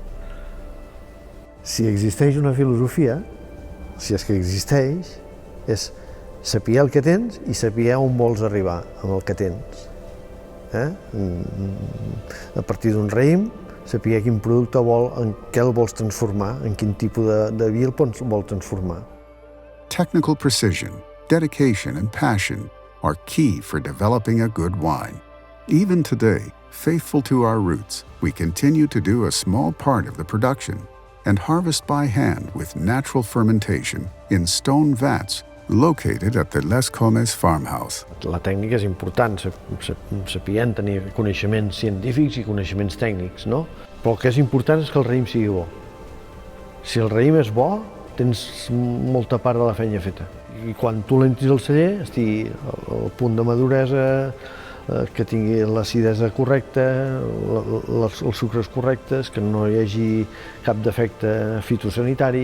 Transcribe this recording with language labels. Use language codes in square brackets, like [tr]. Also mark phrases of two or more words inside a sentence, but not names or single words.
[ca] Si existeix una filosofia, si és que existeix, és saber el que tens i saber on vols arribar amb el que tens. A partir d'un raïm, saber quin producte en què el vols transformar, en quin tipus de vi el vols transformar. [en] Technical precision, dedication, and passion are key for developing a good wine. Even today, faithful to our roots, we continue to do a small part of the production and harvest by hand with natural fermentation in stone vats located at the Les Comes farmhouse. [ca] La tècnica és important, sapien tenir coneixements científics i coneixements tècnics, no? Però el que és important és que el raïm sigui bo. Si el raïm és bo, tens molta part de la feina feta. I quan tu l'entris al celler, estigui al punt de maduresa, que tingui l'acidesa correcta, els sucres correctes, que no hi hagi cap defecte fitosanitari.